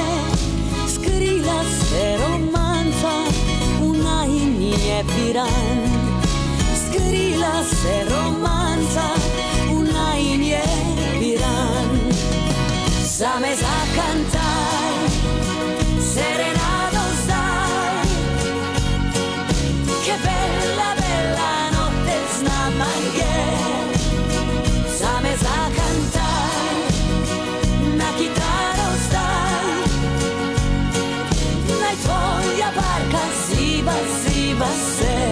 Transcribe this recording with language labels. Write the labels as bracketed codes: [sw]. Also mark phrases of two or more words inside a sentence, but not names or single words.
[sl] Skrila se romanca, v najin je Piran. Skrila se romanca, v najin je Piran. Zame za Kantaj, serenado zdaj, [it] che bella, bella notte [sl] z nama je. Zame za Kantaj, na kitaro zdaj, naj tvoja barka ziba, ziba se.